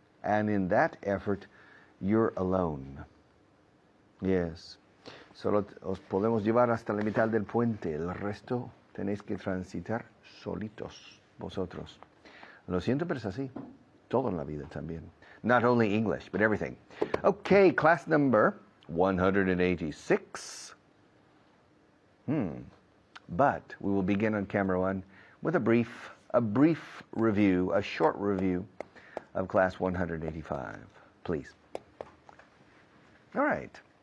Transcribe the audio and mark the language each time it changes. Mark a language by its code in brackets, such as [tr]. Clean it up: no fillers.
[en] And in that effort, you're alone. Yes. [es] Solo os podemos llevar hasta la mitad del puente. El resto tenéis que transitar solitos, vosotros. Lo siento, pero es así. Todo en la vida también. [en] Not only English, but everything. Okay, class number 186. But we will begin on camera 1 with a brief review, a short review of class 185, please. All right.